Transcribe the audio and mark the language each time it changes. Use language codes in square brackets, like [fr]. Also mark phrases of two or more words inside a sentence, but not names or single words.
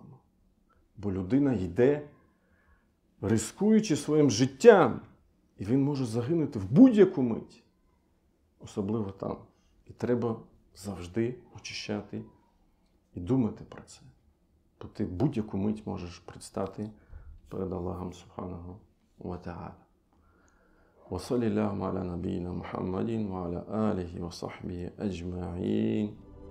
[uk] Бо людина йде, ризикуючи своїм життям, і він може загинути в будь-яку мить. Особливо там. І треба завжди очищати і думати про це. Бо ти будь-яку мить можеш предстати перед Аллахом [ar] سبحانه وتعالى. وصلى الله على نبينا محمد وعلى آله وصحبه أجمعين.